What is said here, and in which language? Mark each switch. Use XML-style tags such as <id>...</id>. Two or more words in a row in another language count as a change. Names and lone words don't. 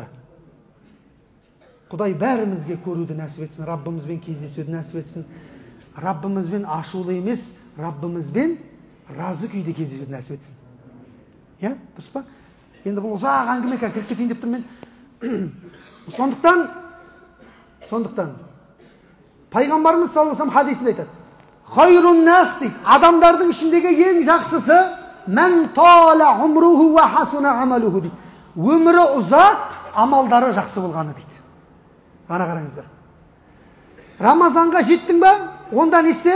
<kk>Құдай бәрімізге көруді нәсіп етсін, Раббымызбен кездесуді нәсіп етсін. Раббымызбен ашулы емес, Раббымызбен разы күйде кездесуді нәсіп етсін. Дұрыс па? Енді бұл ұзақ әңгіме кіріп кетейін деп тұрмын мен. Сондықтан пайғамбарымыз</kk> <ar>صلى الله عليه وسلم</ar> <kk>хадисінде айтады,</kk> <ar>خير الناس</ar> <kk>дейді, адамдардың ішіндегі ең жақсысы</kk> <ar>من طال عمره و حسن عمله</ar> <kk>дейді. Өмірі ұзақ, амалдары жақсы болғаны дейді. Ана қараңыздар. Рамазанға жеттің ба? Онда не істе?</kk>